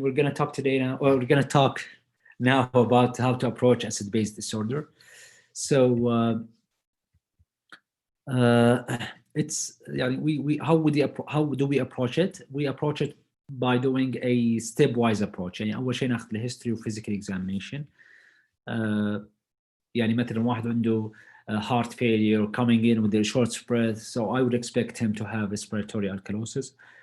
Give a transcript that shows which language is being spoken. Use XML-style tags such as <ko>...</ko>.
<en>We're going to talk today now, or we're going to talk now about how to approach acid-base disorder. So it's how do we approach it? We approach it by doing a stepwise approach.</en> <ar>يعني أول شيء ناخذ الهيستوري وفيزيكال examination. يعني مثلا واحد عنده</ar> <en>heart failure coming in with a short breath, so I would expect him to have respiratory alkalosis.</en>